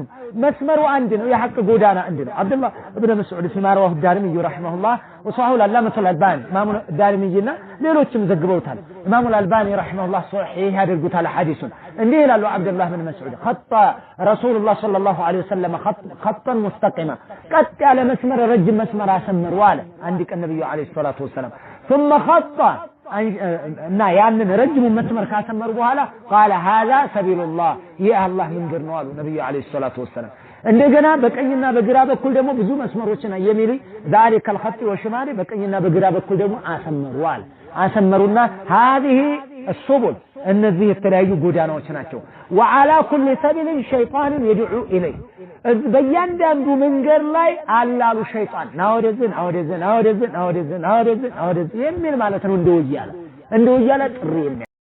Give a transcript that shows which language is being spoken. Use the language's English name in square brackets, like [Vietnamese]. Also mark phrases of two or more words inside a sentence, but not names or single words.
[Amharic] መስመሩ አንድ ነው የሐቅ ጎዳና አንድ ነው አብዱላህ ኢብኑ መስዑድ [Arabic] فيما رواه [Amharic] ዳሪሚ [Arabic] رحمه الله وصححه العلامة الألباني [Amharic] ኢማሙ ዳሪሚና ሌሎችም ዘግበውታል ኢማሙ አልባኒ ረሂመሁላህ ሶሒህ ያደርጉታል ሐዲሱን እንዲህ ይላሉ አብዱላህ ኢብኑ መስዑድ خط ረሱላህ [Arabic] صلى الله عليه وسلم خطا مستقيما [Amharic] ቀጥ ያለ መስመር ረጅም መስመር አሰመሩ አለ አንድ ቀን ነብዩ [Arabic] عليه الصلاة والسلام ثم خط [Amharic] እና ያንን ረጅም መስመር ካሰመሩ በኋላ [Arabic] قال هذا سبيل الله [Amharic] ይህ አላህ መንገድ ነው አሉ ነብዩ [Arabic] عليه الصلاة والسلام [Amharic] እንደገና በቀኝና በግራ በኩል ደግሞ ብዙ መስመሮችን የሚል [Arabic] ذلك الخط والشمال [Amharic] በቀኝና በግራ በኩል ደግሞ አሰመሩና [Arabic] هذه السبل [Amharic] እነዚህ የተለያዩ ጎዳናዎች ናቸው [Arabic] وعلى كل سبيل شيطان يدعو اليه [Amharic] በእያንዳንዱ መንገድ ላይ አላሉ ሸይጣን ናወደዝን የሚል ማለት ነው እንደው ይያለ ጥሪ